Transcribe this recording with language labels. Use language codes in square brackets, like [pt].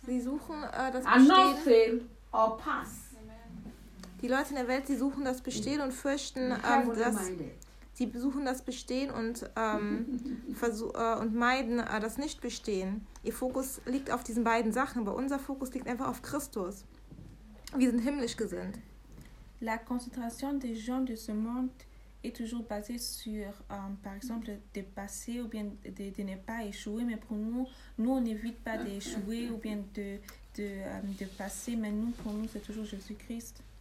[de] Sie suchen das [en] and Not fail or pass. [de] Die Leute in der Welt, sie suchen das Bestehen und fürchten, dass sie suchen das Bestehen und und meiden das Nichtbestehen. Ihr Fokus liegt auf diesen beiden Sachen, aber unser Fokus liegt einfach auf Christus. Wir sind himmlisch gesinnt. [fr] La concentration des gens de ce monde est toujours basée sur, par exemple, de passer ou bien de ne pas échouer. Mais pour nous on n'évite pas d'échouer ou bien de passer. Mais nous, pour nous, c'est toujours Jésus-Christ.